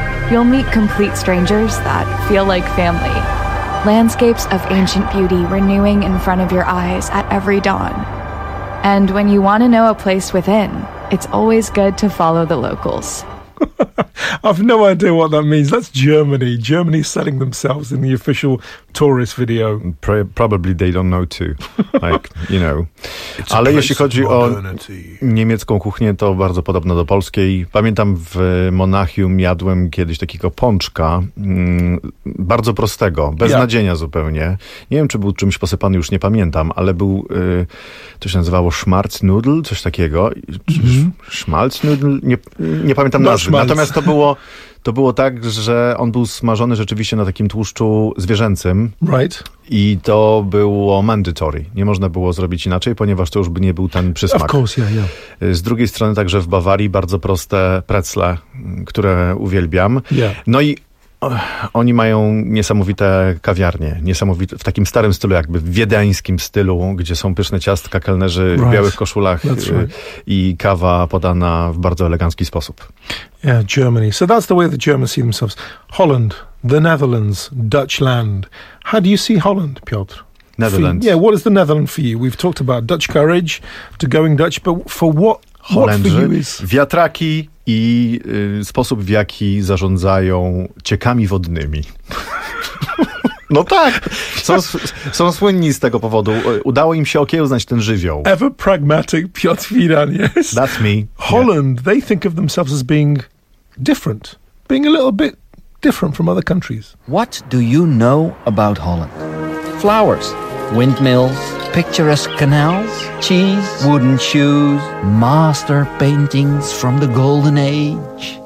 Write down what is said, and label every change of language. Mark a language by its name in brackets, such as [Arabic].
[English] You'll meet complete strangers that feel like family. Landscapes of ancient beauty renewing in front of your eyes at every dawn. And when you want to know a place within, it's always good to follow the locals. I've no idea what that means. That's Germany. Germany selling themselves in the official tourist video. Probably they don't know too. Like, you know. [Polish] Ale jeśli chodzi o niemiecką kuchnię, to bardzo podobno do polskiej. Pamiętam w Monachium jadłem kiedyś takiego pączka. Bardzo prostego. Bez nadzienia zupełnie. Nie wiem, czy był czymś posypany, już nie pamiętam, ale był to się nazywało Schmalznudel, coś takiego. Schmalznudel? Nie pamiętam nazwy. Natomiast to było tak, że on był smażony rzeczywiście na takim tłuszczu zwierzęcym. [English] Right. [Polish] I to było mandatory. Nie można było zrobić inaczej, ponieważ to już by nie był ten przysmak. [English] Of course, yeah. [Polish] Z drugiej strony także w Bawarii bardzo proste pretzle, które uwielbiam. [English] Yeah. [Polish] No i oni mają niesamowite kawiarnie, niesamowite, w takim starym stylu, jakby w wiedeńskim stylu, gdzie są pyszne ciastka, kelnerzy w białych koszulach i kawa podana w bardzo elegancki sposób. [English] Yeah, Germany. So that's the way the Germans see themselves. Holland, the Netherlands, Dutch land. How do you see Holland, Piotr? Netherlands. Yeah, what is the Netherlands for you? We've talked about Dutch courage, to going Dutch, but for what? [Polish] Holendrzy, [English] what for you is... [Polish] wiatraki i sposób, w jaki zarządzają ciekami wodnymi. No tak, są słynni z tego powodu. Udało im się okiełznać ten żywioł. [English] Ever pragmatic Piotr Wiran, yes. That's me. Holland, yeah. They think of themselves as being different, being a little bit different from other countries. What do you know about Holland? Flowers, windmills, picturesque canals, cheese, wooden shoes, master paintings from the golden age.